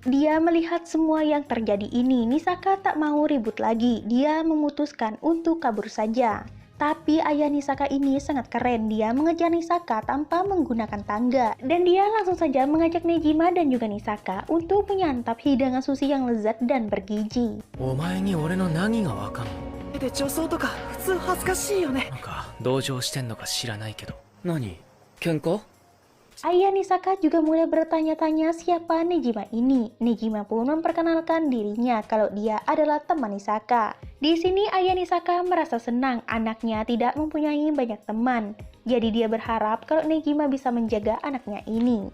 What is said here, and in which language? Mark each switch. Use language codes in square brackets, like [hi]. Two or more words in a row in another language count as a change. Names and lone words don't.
[id] Dia melihat semua yang terjadi ini, Nisaka tak mau ribut lagi. Dia memutuskan untuk kabur saja. Tapi ayah Nisaka ini sangat keren. Dia mengejar Nisaka tanpa menggunakan tangga. Dan dia langsung saja mengajak Nejima dan juga Nisaka untuk menyantap hidangan sushi yang lezat dan bergizi. [ja] お前に俺の何がわかんの手で女装とか普通恥ずかしいよね。なんか同情してんのか知らないけど。何喧嘩？ [id] Ayah Nisaka juga mulai bertanya-tanya siapa Nejima ini. Nejima pun memperkenalkan dirinya kalau dia adalah teman Nisaka. Di sini ayah Nisaka merasa senang anaknya tidak mempunyai banyak teman. Jadi dia berharap kalau Nejima bisa menjaga anaknya ini.